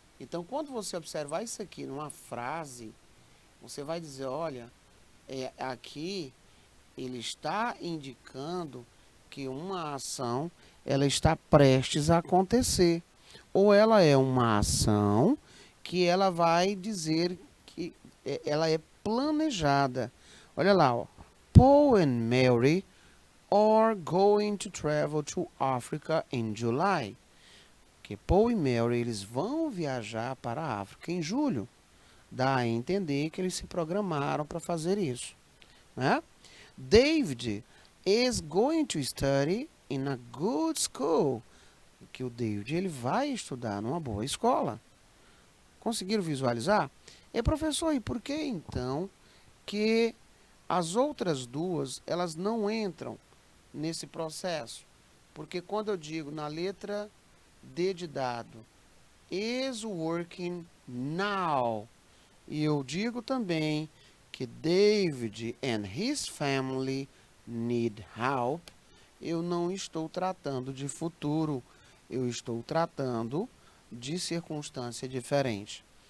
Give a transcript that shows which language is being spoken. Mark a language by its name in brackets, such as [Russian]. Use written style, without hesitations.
[Portuguese] Então, quando você observar isso aqui numa frase, você vai dizer, olha, aqui ele está indicando que uma ação ela está prestes a acontecer. Ou ela é uma ação que ela vai dizer que ela é planejada. Olha lá, ó. Paul and Mary [English] are going to travel to Africa in July. [Portuguese] Que Paul e Mary, eles vão viajar para a África em julho. Dá a entender que eles se programaram para fazer isso, né? [English] David is going to study in a good school. [Portuguese] Que o David, ele vai estudar numa boa escola. Conseguiram visualizar? E professor, e por que então que as outras duas, elas não entram nesse processo? Porque quando eu digo na letra D de dado, [English] is working now, [Portuguese] e eu digo também que [English] David and his family need help, [Portuguese] eu não estou tratando de futuro, eu estou tratando de circunstância diferente.